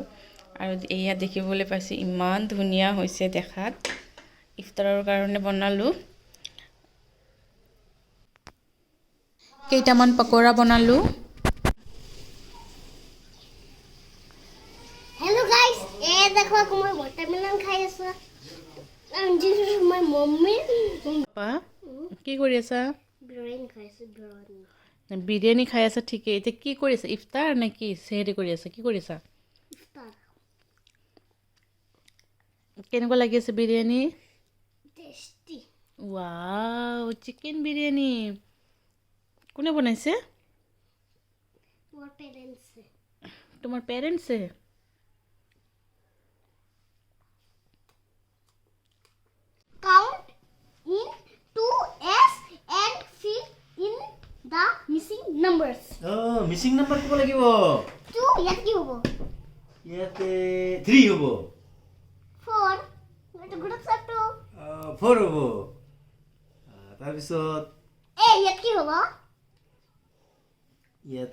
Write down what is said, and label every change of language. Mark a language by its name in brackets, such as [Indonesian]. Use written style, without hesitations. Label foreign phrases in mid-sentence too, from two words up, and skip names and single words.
[Assamese] আৰু এয়া দেখিবলৈ পাইছোঁ ইমান ধুনীয়া হৈছে দেখাত। ইফতাৰৰ কাৰণে বনালোঁ। কেইটামান পকৰা বনালোঁ। [English] Hello guys, [Assamese] দেখো মই watermelon খাই আছো। [English] This is my mommy. [Assamese] পাপা কি কৰি আছা? বিৰিয়ানী খাই আছো, বিৰিয়ানী। বিৰিয়ানী খাই আছা, ঠিকেই। এতিয়া কি কৰি আছা? ইফতাৰ নে কি চেহৰি কৰি আছা? কি কৰিছা? ইফতাৰ। কেনেকুৱা লাগি আছে বিৰিয়ানী? টেষ্টি। ৱাও, চিকেন বিৰিয়ানী। কোনে বনাইছে? মোৰ পেৰেণ্টছে। তোমাৰ পেৰেণ্টছে? [English] Count in 2s and fill in the missing numbers. missing number [Assamese] ক'ব লাগিব। 2 ইয়াত কি হ'ব? ইয়াতে 3 হ'ব। 4 এটা গুড চাটো। 4 হ'ব। তাৰপিছত ইয়াত কি হ'ব? ইয়াত